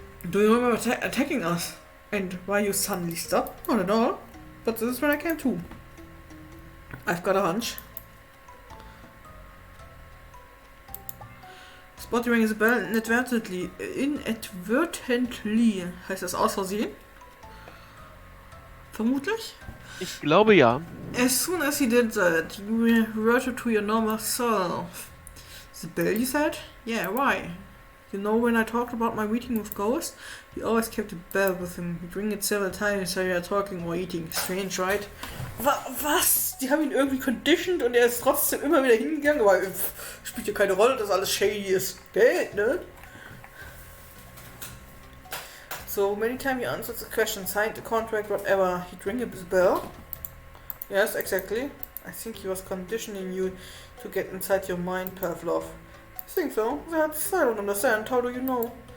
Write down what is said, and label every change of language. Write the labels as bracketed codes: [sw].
[en] Do you remember attacking us? And why you suddenly stopped? Not at all. But this is when I came to. I've got a hunch. Spotty rang the bell inadvertently. [de] Inadvertently. Heißt das aus Versehen? Vermutlich. Ich glaube ja. [en] As soon as he did that, you reverted to your normal self. The bell, you said? Yeah, why? You know, when I talked about my meeting with Ghost, he always kept a bell with him. He'd ring it several times while you were talking or eating. Strange, right? [de] Was? Die haben ihn irgendwie conditioned und er ist trotzdem immer wieder hingegangen, weil spielt ja keine Rolle, dass alles shady ist. Geld, ne? [en] So, many times you answered the question, signed the contract, whatever, he'd ring a bell? Yes, exactly. I think he was conditioning you to get inside your mind, Pavlov. I think so. That's... I don't understand. How do you know?